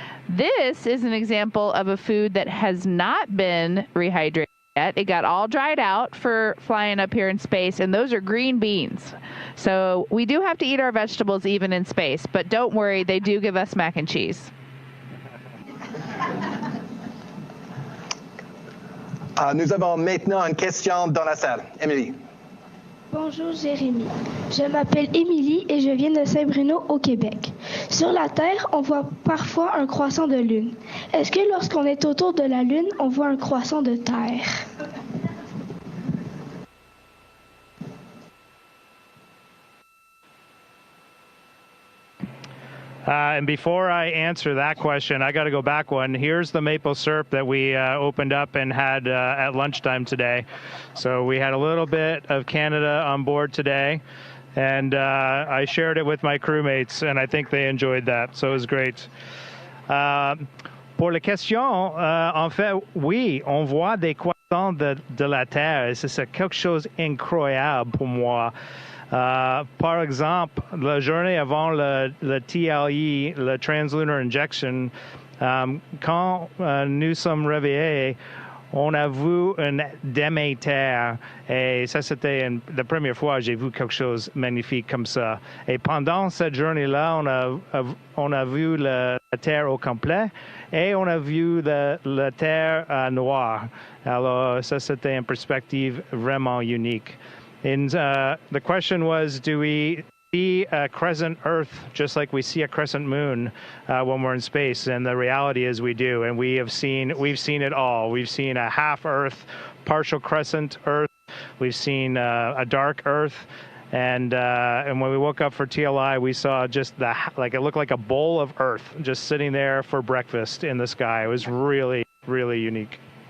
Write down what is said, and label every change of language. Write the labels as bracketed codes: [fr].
[en] This is an example of a food that has not been rehydrated yet. It got all dried out for flying up here in space, and those are green beans. So we do have to eat our vegetables even in space, but don't worry, they do give us mac and cheese. [fr] Nous avons maintenant une question dans la salle. Émilie. Bonjour Jérémy, je m'appelle Émilie et je viens de Saint-Bruno au Québec. Sur la Terre, on voit parfois un croissant de lune. Est-ce que lorsqu'on est autour de la lune, on voit un croissant de Terre? [en] And before I answer that question, I got to go back one. Here's the maple syrup that we opened up and had at lunchtime today. So we had a little bit of Canada on board today, and I shared it with my crewmates, and I think they enjoyed that. So it was great. [fr] Pour la question, en fait, oui, on voit des croissants de la Terre, et c'est quelque chose d'incroyable pour moi. Par exemple, la journée avant le TLE, le Translunar Injection, quand nous sommes réveillés, on a vu une demi-terre, et ça c'était la première fois que j'ai vu quelque chose de magnifique comme ça. Et pendant cette journée-là, on a vu la Terre au complet, et on a vu la Terre noire. Alors ça c'était une perspective vraiment unique. [en] And the question was, do we see a crescent Earth just like we see a crescent moon when we're in space? And the reality is we do, and we've seen it all. We've seen a half Earth, partial crescent Earth. We've seen a dark Earth, and when we woke up for TLI, we saw just it looked like a bowl of Earth just sitting there for breakfast in the sky. It was really, really unique.